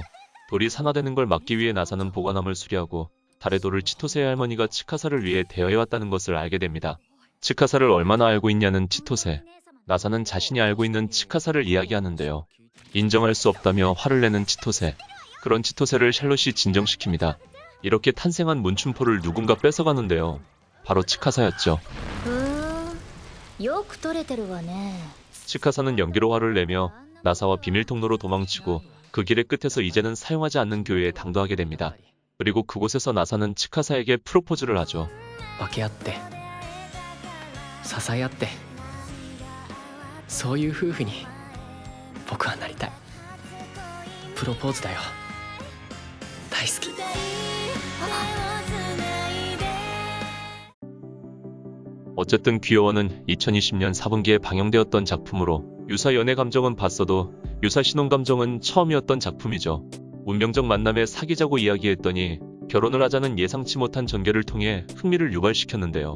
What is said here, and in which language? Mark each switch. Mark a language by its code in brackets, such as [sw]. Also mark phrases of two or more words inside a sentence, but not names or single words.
[ko] 돌이 산화되는 걸 막기 위해 나사는 보관함을 수리하고 달의 돌을 치토세의 할머니가 치카사를 위해 대여해왔다는 것을 알게 됩니다. 치카사를 얼마나 알고 있냐는 치토세. 나사는 자신이 알고 있는 치카사를 이야기하는데요. 인정할 수 없다며 화를 내는 치토세. 그런 치토세를 샬롯이 진정시킵니다. 이렇게 탄생한 문춘포를 누군가 뺏어가는데요. 바로 치카사였죠. [ja] よく撮れてるわね。 [ko] 치카사는 연기로 화를 내며 나사와 비밀 통로로 도망치고 그 길의 끝에서 이제는 사용하지 않는 교회에 당도하게 됩니다. 그리고 그곳에서 나사는 치카사에게 프로포즈를 하죠. [ja] 分け合って支え合ってそういう夫婦に僕はなりたい。プロポーズだよ。大好き。 [ko] 어쨌든 귀여워는 2020년 4분기에 방영되었던 작품으로 유사 연애 감정은 봤어도 유사 신혼 감정은 처음이었던 작품이죠. 운명적 만남에 사귀자고 이야기했더니 결혼을 하자는 예상치 못한 전개를 통해 흥미를 유발시켰는데요.